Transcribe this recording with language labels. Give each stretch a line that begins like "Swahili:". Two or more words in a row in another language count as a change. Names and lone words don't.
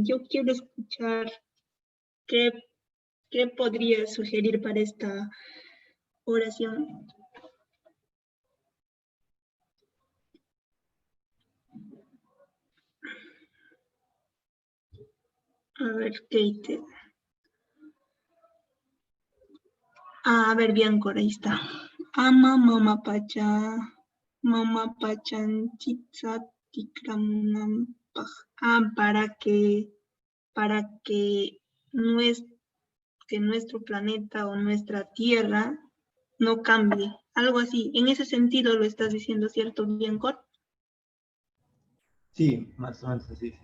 Spanish: Yo quiero escuchar qué podría sugerir para esta oración. A ver, Kate. A ver, Bianco, ahí está.
Quechua: Ama mama pachanchitza tikramunampaj.
Spanish: Para que nuestro planeta o nuestra tierra no cambie. Algo así. En ese sentido lo estás diciendo, ¿cierto, Bianco? Sí, más o menos así.